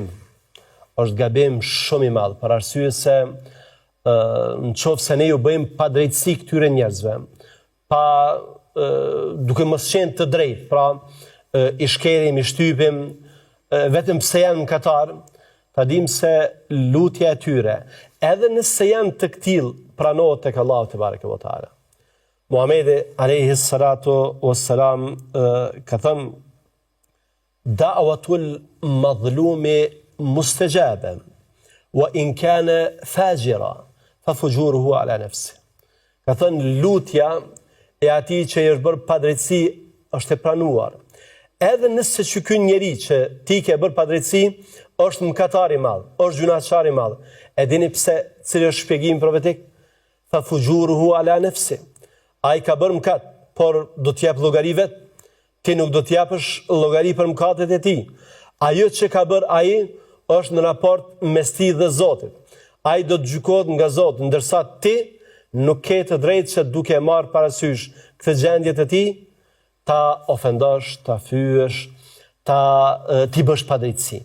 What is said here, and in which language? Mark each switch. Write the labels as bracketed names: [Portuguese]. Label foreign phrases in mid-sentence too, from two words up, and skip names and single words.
[Albanian] Është gabim shumë i madh, për arsye se nëse ne ju bëjmë padrejtësi këtyre njerëzve, pa duke mos qenë të drejtë, pra i shkerim, i shtypim, vetëm pse janë mëkatar, ta dim se lutja e tyre, edhe nëse janë të këtill, pranohet tek Allahu [Arabic] تبارك وتعالى. [Albanian] Muhamedi [Arabic] عليه الصلاة والسلام [Albanian] ka thënë: [Arabic] دعوة المظلوم مستجابة وإن كان فاجرا ففجوره على نفسه. [Albanian] Ka thënë lutja e atij që i është bërë padrejtësi është e pranuar. Edhe nëse që ky njeri që ti ke bërë padrejtësi është mëkatar i madh, është gjunaqar i madh. E dini pse, cili është shpjegimi profetik? [Arabic] ففجوره على نفسه. [Albanian] Ai ka bërë mëkat, por do t'jap llogari vet. Ti nuk do t'japësh llogari për mëkatet e tij. Ajo që ka bërë ai është në raport mes tij dhe Zotit. Ai do të gjykohet nga Zoti, ndërsa ti nuk ke të drejtë që duke marrë parasysh këtë gjendje të tij, ta ofendosh, ta fyesh, ti bësh padrejtësi.